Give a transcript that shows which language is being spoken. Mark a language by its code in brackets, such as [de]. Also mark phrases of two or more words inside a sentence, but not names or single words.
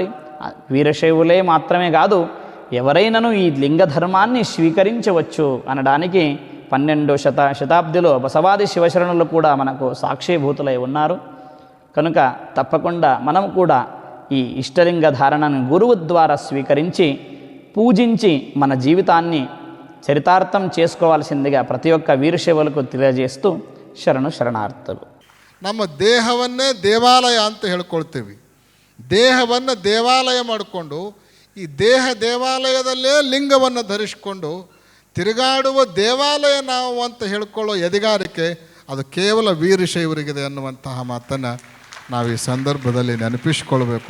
[te] వీరశైవులే మాత్రమే కాదు, ఎవరైనాను ఈ లింగ ధర్మాన్ని స్వీకరించవచ్చు అనడానికి 12వ శతాబ్దిలో బసవాది శివశరణులు కూడా మనకు సాక్షిభూతులై ఉన్నారు. కనుక తప్పకుండా మనం కూడా ఈ ఇష్టలింగ ధారణను గురువు ద్వారా స్వీకరించి పూజించి మన జీవితాన్ని చరితార్థం చేసుకోవాల్సిందిగా ప్రతి ఒక్క వీరశైవులకు తెలియజేస్తూ [kn] ಶರಣು ಶರಣಾರ್ಥರು. ನಮ್ಮ ದೇಹವನ್ನೇ ದೇವಾಲಯ ಅಂತ ಹೇಳ್ಕೊಳ್ತೀವಿ. ದೇಹವನ್ನು ದೇವಾಲಯ ಮಾಡಿಕೊಂಡು ಈ ದೇವಾಲಯದಲ್ಲೇ ಲಿಂಗವನ್ನು ಧರಿಸಿಕೊಂಡು ತಿರುಗಾಡುವ ದೇವಾಲಯ ನಾವು ಅಂತ ಹೇಳ್ಕೊಳ್ಳೋ ಎದೆಗಾರಿಕೆ ಅದು ಕೇವಲ ವೀರಶೈವರಿಗಿದೆ ಅನ್ನುವಂತಹ ಮಾತನ್ನು ನಾವು ಈ ಸಂದರ್ಭದಲ್ಲಿ ನೆನಪಿಸಿಕೊಳ್ಬೇಕು.